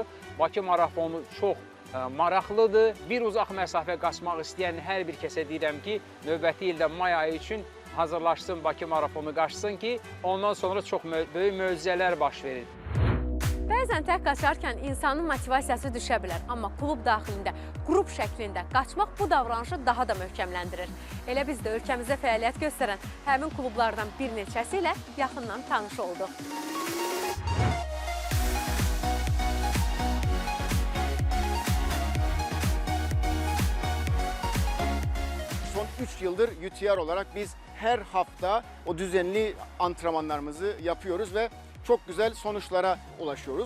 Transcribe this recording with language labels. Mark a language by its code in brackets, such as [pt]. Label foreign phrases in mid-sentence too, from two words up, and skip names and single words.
[az] Bakı marafonu çox maraqlıdır. Bir uzaq məsafə qaçmaq istəyən hər bir kəsə deyirəm ki, növbəti ildə may ayı üçün hazırlaşsın, Bakı marafonu qaçsın ki, ondan sonra çox böyük möcüzələr baş verir. Bəzən tək qaçarkən insanın motivasiyası düşə bilər, amma klub daxilində, qrup şəklində qaçmaq bu davranışı daha da möhkəmləndirir. Elə biz də ölkəmizdə fəaliyyət göstərən həmin klublardan bir neçəsi ilə yaxından tanış olduq. [tr] Son 3 yıldır UTR olarak biz her hafta o düzenli antrenmanlarımızı yapıyoruz ve çok güzel sonuçlara ulaşıyoruz.